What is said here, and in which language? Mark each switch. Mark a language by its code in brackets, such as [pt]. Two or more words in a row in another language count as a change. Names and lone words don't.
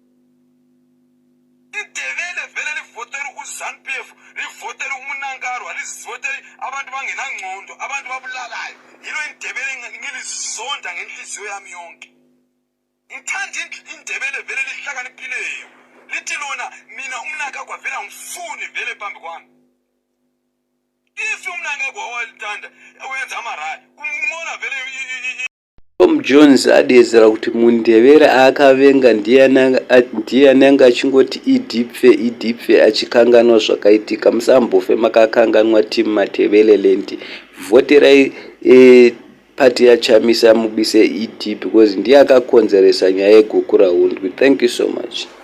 [nd] idebele vele livotela uZANU-PF livotela uMnangagwa alizivotela abantu bangenangcondo abantu babulalayo yilo indebele ngilizonda ngenhliziyo yami yonke ngithanda indebele vele lihlakaniphileyo lithi lona mina uMnangagwa vele angifuni vele phambi kwami. [sn] Tom Jones adedzera kuti mundevere akavenga ndiyananga achingoti idipfe achikanganwa zvakaitika. Musambofe makakanganwa timu Matebeleland. Voterai pati yaChamisa mubise idhi because ndiye akakonzeresa nyaya yegukura hundwe. [en] Thank you so much.